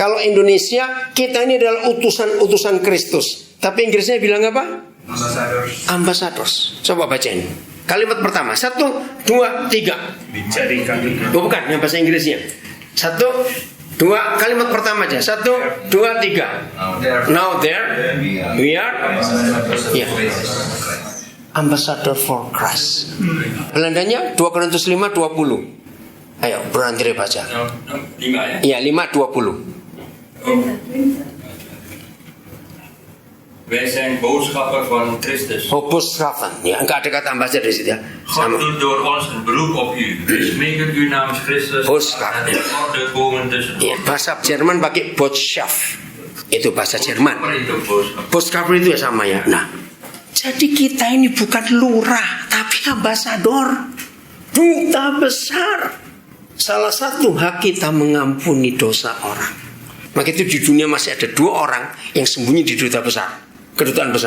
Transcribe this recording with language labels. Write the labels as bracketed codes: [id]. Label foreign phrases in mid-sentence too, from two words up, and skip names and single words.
[id] Kalau Indonesia, kita ini adalah utusan Kristus. Tapi Inggrisnya bilang apa? Ambassadors. Coba bacain. Kalimat pertama. 1, 2, 3. Dijadikan Oh bukan, yang bahasa Inggrisnya. 1, 2, kalimat pertama aja. 1, 2, 3. [en] Now there we are. Ya. Ambassador for Christ. [id] Belandanya 2 Korintus 5, 20. Ayo, Bro Andre baca. 5 ya? Iya, 5, 20. [nl] Wij zijn boodschappen van Christus. [id] Oh, boodschapper. Ya, enggak ada kata ambassador di situ ya. [nl] God doet door ons een beroep op u. We smeken u namens Christus. Boodschap. En in orde komen tussen ons. [id] Ya, bahasa Jerman pakai Botschaft. Itu bahasa Jerman. Apa itu boodschap? Boodschapper itu ya sama ya. Nah, jadi kita ini bukan lurah, tapi ambasador, duta besar. Salah satu hak kita mengampuni dosa orang. Maka itu di dunia masih ada 2 orang yang sembunyi di duta besar, kedutaan besar.